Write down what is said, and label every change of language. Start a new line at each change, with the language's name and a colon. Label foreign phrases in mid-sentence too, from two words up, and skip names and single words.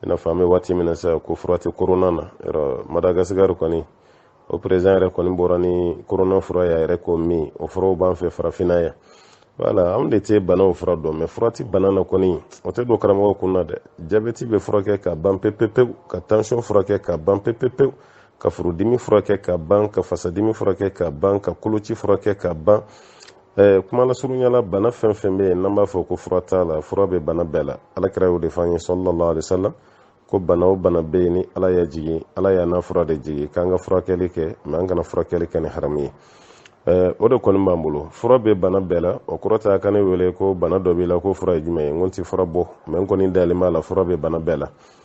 Bambara: n'a fɔ an bɛ waati min na sisan ko fura tɛ corona na yɔrɔ Madagascar kɔni o président yɛrɛ kɔni bɔra ni corona fura y'a yɛrɛ ko min o furaw b'an fɛ farafinna yan wala anw de tɛ banaw fura dɔn mais fura tɛ bana na kɔni o tɛ don karamɔgɔ kun na dɛ jabɛti bɛ furakɛ ka ban pewu ka tension furakɛ ka ban pewu ka furudimi furakɛ ka ban ka fasadimi furakɛ ka ban ka koloci furakɛ ka ban kuma la surunyala bana fɛn fɛn bɛ yen n'an b'a fɔ ko fura t'a la fura bɛ bana bɛɛ la alakira y'o de fɔ an ye
Arabic: صلى الله عليه وسلم
Bambara: ko bana o bana bɛ yen ni Ala y'a jigin Ala y'a n'a fura de jigin k'an ka furakɛli kɛ mais an kana furakɛli kɛ ni haramu ye o de kɔni b'an bolo fura bɛ bana bɛɛ la o kɔrɔ tɛ a ka ne wele ko bana dɔ b'i la ko fura ye jumɛn ye n ko n tɛ fura bɔ mais n kɔni dalen b'a la fura bɛ bana bɛɛ la